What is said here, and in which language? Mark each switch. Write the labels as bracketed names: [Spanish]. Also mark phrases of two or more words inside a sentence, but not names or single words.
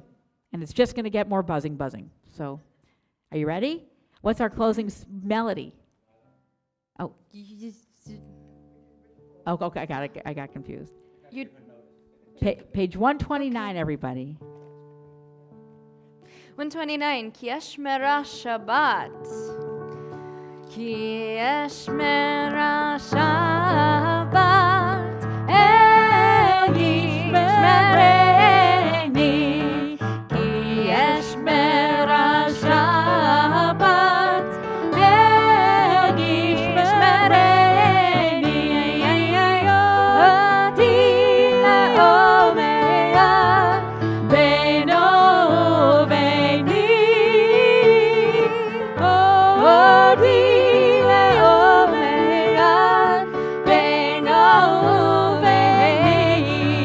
[English] And it's just going to get more buzzing. So are you ready? What's our closing melody? Oh. Oh, okay, I got confused. Page 129, everybody. 129. [Hebrew] כי אשמרה שבת. כי אשמרה שבת. אל ישמרני. כי אשמרה שבת. אל ישמרני. אות היא לעולמי. בינו וביני. אות היא לעולמי. בינו וביני.